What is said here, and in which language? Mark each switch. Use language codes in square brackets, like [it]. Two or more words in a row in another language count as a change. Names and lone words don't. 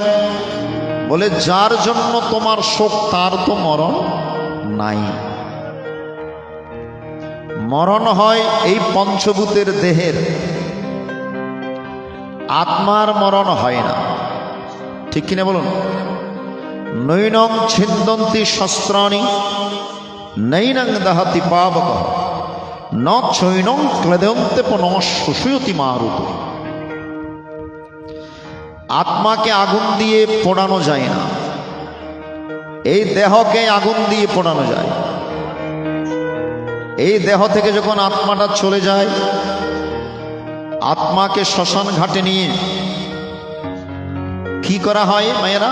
[bn] বলে যার জন্য তোমার শোক তার তো মরণ নাই। মরণ হয় এই পঞ্চভূতের দেহের, আত্মার মরণ হয় না। ঠিক কিনা বলুন? [sa] নৈনং ছিন্দন্তি শস্ত্রাণি নৈনং দহতি পাবক ন চৈনং ক্লেদন্তে পুনঃ শুশুয়তি মারুত। [bn] আত্মাকে আগুন দিয়ে পোড়ানো যায় না, এই দেহকে আগুন দিয়ে পোড়ানো যায়। এই দেহ থেকে যখন আত্মাটা চলে যায়, আত্মাকে শ্মশান ঘাটে নিয়ে কি করা হয় মায়েরা?